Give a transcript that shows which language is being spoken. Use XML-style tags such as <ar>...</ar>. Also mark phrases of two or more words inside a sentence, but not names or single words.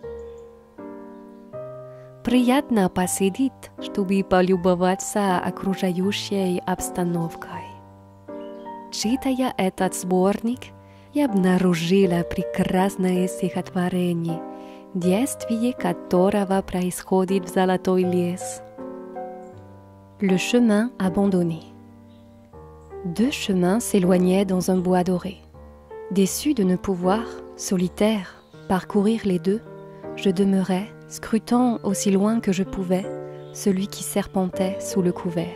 <ru>Приятно посидеть, чтобы полюбоваться окружающей обстановкой. Читая этот сборник, я обнаружила прекрасное стихотворение, действие которого происходит в Золотой лес.</ru> <fr>Le chemin abandonné. Deux chemins s'éloignaient dans un bois doré. Déçus de ne pouvoir Solitaire, parcourir les deux, je demeurais, scrutant aussi loin que je pouvais celui qui serpentait sous le couvert.</fr>